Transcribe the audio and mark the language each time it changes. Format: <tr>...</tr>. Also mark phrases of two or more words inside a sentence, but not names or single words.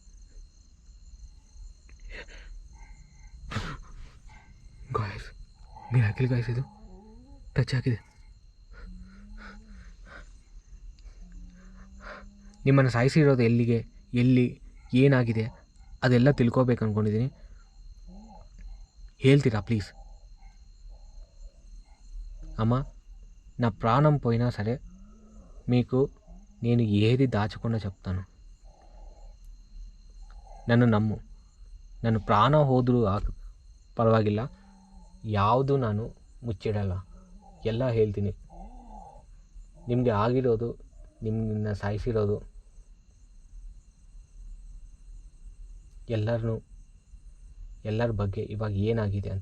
<en>guys, miracle guys,</en> <kn>ಇದು ಟಚ್ ಆಗಿದೆ. ನಿಮ್ಮನ್ನು ಸಾಯಿಸಿರೋದು ಎಲ್ಲಿ ಏನಾಗಿದೆ ಅದೆಲ್ಲ ತಿಳ್ಕೊಬೇಕು ಅಂದ್ಕೊಂಡಿದ್ದೀನಿ. ಹೇಳ್ತೀರಾ ప్లీజ్?</kn> <te>అమ్మ, నా ప్రాణం పోయినా సరే మీకు నేను ఏది దాచకుండా చెప్తాను. నన్ను నమ్ము.</te> <kn>ನನ್ನ ಪ್ರಾಣ ಹೋದರೂ ಪರವಾಗಿಲ್ಲ, ಯಾವುದು ನಾನು ಮುಚ್ಚಿಡಲ್ಲ, ಎಲ್ಲ ಹೇಳ್ತೀನಿ. ನಿಮಗೆ ಆಗಿರೋದು, ನಿಮ್ಮನ್ನ ಸಾಯಿಸಿರೋದು, ಎಲ್ಲರ ಬಗ್ಗೆ ಇವಾಗ ಏನಾಗಿದೆ ಅಂತ.</kn>